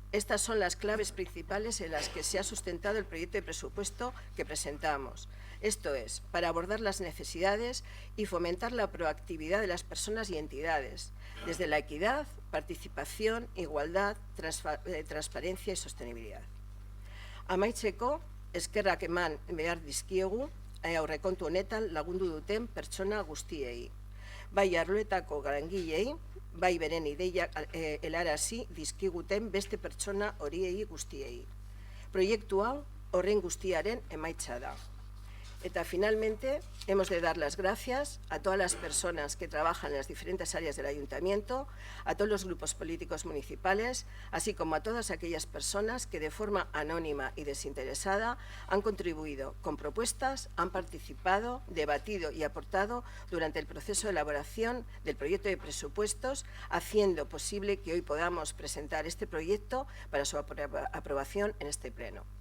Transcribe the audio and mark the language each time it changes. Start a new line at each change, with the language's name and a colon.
Spanish: Estas son las claves principales en las que se ha sustentado el proyecto de presupuesto que presentamos. Esto es, para abordar las necesidades y fomentar la proactividad de las personas y entidades, desde la equidad, participación, igualdad, transparencia y sostenibilidad.
Basque: Amaitzeko, eskerrak eman behar dizkiegu, aurrekontu honetan lagundu duten pertsona guztiei. Bai arloetako langilei, bai beren ideiak helarazi dizkiguten beste pertsona horiei guztiei. Proiektu hau horren guztiaren emaitza da.
Spanish: Eta finalmente, hemos de dar las gracias a todas las personas que trabajan en las diferentes áreas del Ayuntamiento, a todos los grupos políticos municipales, así como a todas aquellas personas que de forma anónima y desinteresada han contribuido con propuestas, han participado, debatido y aportado durante el proceso de elaboración del proyecto de presupuestos, haciendo posible que hoy podamos presentar este proyecto para su aprobación en este pleno.